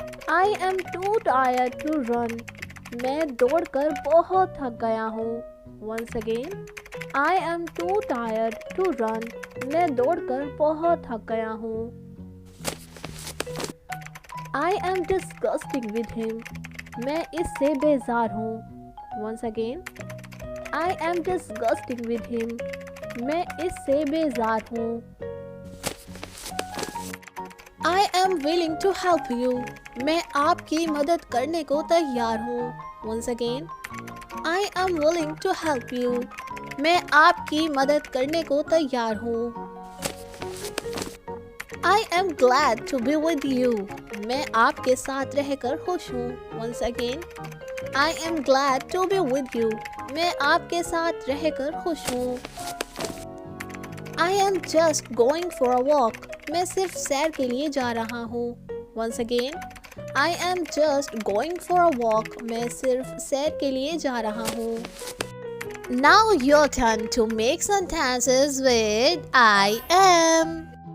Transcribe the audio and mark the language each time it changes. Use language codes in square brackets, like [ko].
[en] I am too tired to run. [hi] मैं दौड़कर बहुत थक गया हूँ. [en] Once again. I am too tired to run. [hi] मैं दौड़कर बहुत थक गया हूँ. [en] I am disgusting with him. [hi] मैं इससे बेजार हूँ. [en] Once again. I am disgusting with him. [hi] मैं इससे बेजार हूँ. [en] I am willing to help you. [hi] मैं आपकी मदद करने को तैयार हूँ. [en] Once again. I am willing to help you. [hi] मैं आपकी मदद करने को तैयार हूँ. [en] I am glad to be with you. [hi] मैं आपके साथ रहकर खुश हूँ. [en] Once again. I am glad to be with you. [hi] मैं आपके साथ रहकर खुश हूँ. [en] I am just going for a walk. [hi] मैं सिर्फ सैर के लिए जा रहा हूँ. [en] Once again. I am just going for a walk. [hi] मैं सिर्फ सैर के लिए जा रहा हूँ. [en] Now your turn to make sentences with I am.